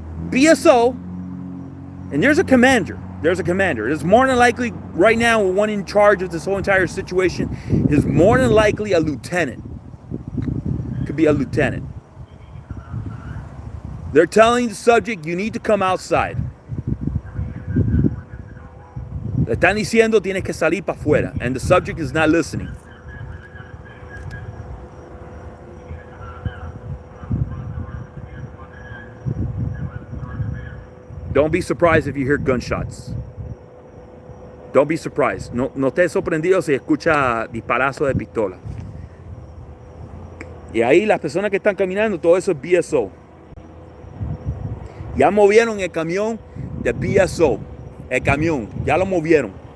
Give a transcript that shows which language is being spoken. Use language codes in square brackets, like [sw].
[en] BSO, and there's a commander. It's more than likely, right now, one in charge of this whole entire situation is more than likely a lieutenant. Could be a lieutenant. They're telling the subject, you need to come outside. [es] Le están diciendo, tienes que salir para afuera. [en] And the subject is not listening. Don't be surprised if you hear gunshots. Don't be surprised. [es] No estés sorprendido si escucha disparazo de pistola. Y ahí las personas que están caminando, todo eso es BSO. Ya movieron el camión de BSO. El camión, ya lo movieron.